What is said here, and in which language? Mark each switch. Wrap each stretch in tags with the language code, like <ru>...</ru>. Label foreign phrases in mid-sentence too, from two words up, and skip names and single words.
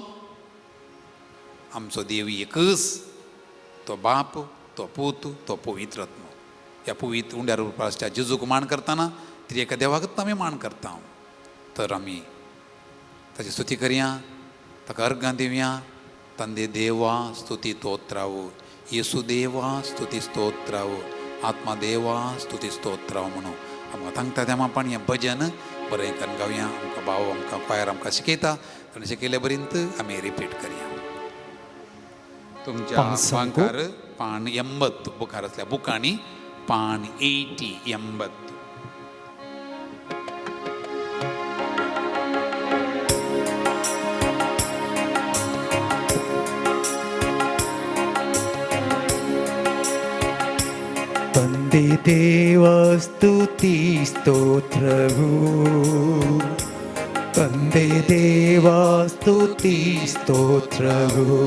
<kok>आमचो देव एकच, तो बाप, तो पूत, तो पवित्र आत्मो. ह्या पवित्र उंड्या रुपाच्या जेजूक मान करतना ती एका देवाकच आमी मान करता. तर आमी ताची स्तुती करया, ताका अर्गां दिवया.</kok> <kn>ತಂದೆ ದೇವಾ ಸ್ತುತಿ ಸ್ತೋತ್ರವು, ಯೇಸು ದೇವಾ ಸ್ತುತಿ ಸ್ತೋತ್ರವು,</kn> <kok>आत्मा देवा स्तुती स्तोत्र म्हणून आमकां सांगता तें आपण हें भजन बरें करून गावया. आमकां भाव आमकां क्वायर आमकां शिकयता, ताणें शिकयले पर्यंत आमी रिपीट करया. तुमच्या भांकार पान 80 बुकार आसल्या बुकांनी पान 80.</kok> <kn>ತಂದೆ ದೇವ ಸ್ತುತಿ ಸ್ತೋತ್ರವು, ತಂದೆ ದೇವ ಸ್ತುತಿ ಸ್ತೋತ್ರವು,</kn>